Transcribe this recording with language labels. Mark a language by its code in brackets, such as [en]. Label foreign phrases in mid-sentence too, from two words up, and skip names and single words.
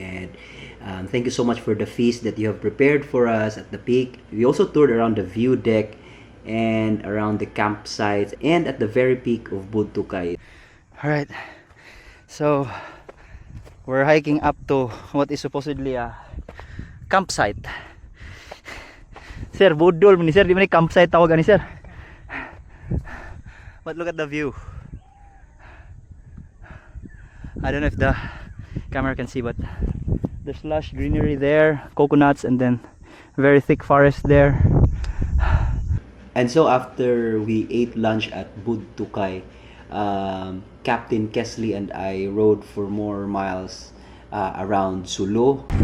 [en] And thank you so much for the feast that you have prepared for us at the peak. We also toured around the view deck and around the campsites and at the very peak of Budtukay. Alright, so we're hiking up to what is supposedly a campsite. [ceb] Sir, budol ni sir, di man ni campsite tawag ani sir. [en] But look at the view. I don't know if the camera can see, but there's lush greenery there, coconuts, and then very thick forest there. And so after we ate lunch at Budtukay, Captain Kesley and I rode for more miles around Sulu.